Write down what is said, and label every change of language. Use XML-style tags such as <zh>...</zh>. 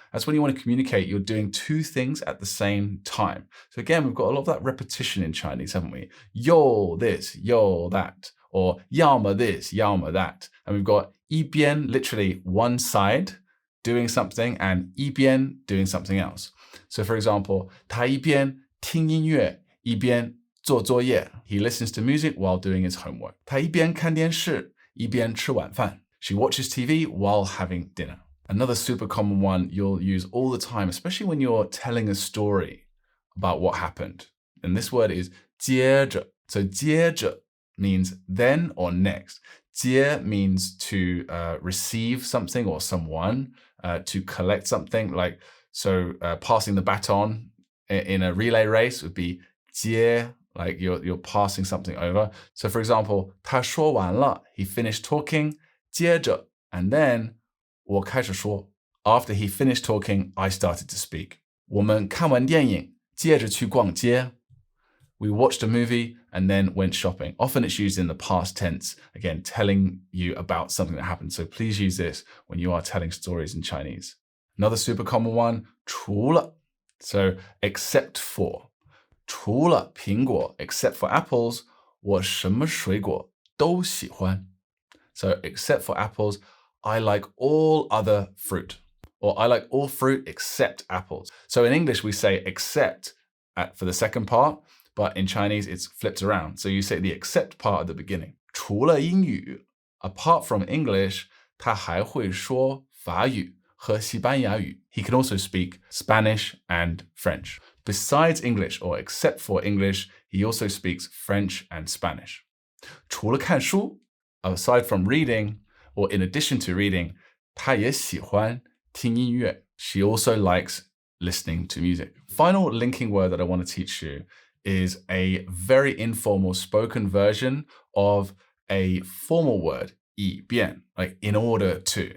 <en>That's when you want to communicate you're doing two things at the same time. So again, we've got a lot of that repetition in Chinese, haven't we? 有 this, 有 that, or 要么 this, 要么 that. And we've got 一边 literally one side doing something and 一边 doing something else.</en> <zh>So for example, 他一边听音乐，一边做作业.</zh> <en>He listens to music while doing his homework.</en> <zh>他一边看电视，一边吃晚饭.</zh> <en>She watches TV while having dinner. Another super common one you'll use all the time, especially when you're telling a story about what happened. And this word is 接着. So 接着 means then or next. 接 means to receive something or someone, to collect something. Like, so passing the baton in a relay race would be 接. Like you're passing something over. So for example,</en> <zh>他说完了,</zh> <en>he finished talking, 接着, and then</en> <zh>我开始说.</zh> <en>After he finished talking, I started to speak.</en> <zh>我们看完电影，接着去逛街.</zh> <en>We watched a movie and then went shopping. Often it's used in the past tense, again, telling you about something that happened. So please use this when you are telling stories in Chinese. Another super common one, 除了.So except for.</en> <zh>除了苹果</zh> <en>except for apples,</en> <zh>我什么水果都喜欢.</zh> <en>So except for apples, I like all other fruit. Or I like all fruit except apples. So in English, we say except for the second part, but in Chinese, it's flipped around. So you say the except part at the beginning.</en> <zh>除了英语,</zh> <en>apart from English,</en> <zh>他还会说法语和西班牙语.</zh> <en>He can also speak Spanish and French. Besides English, or except for English, he also speaks French and Spanish.</en> <zh>除了看书,</zh> <en>aside from reading, or in addition to reading,</en> <zh>他也喜欢听音乐.</zh> <en>She also likes listening to music. Final linking word that I want to teach you is a very informal spoken version of a formal word, 以便, like in order to.</en>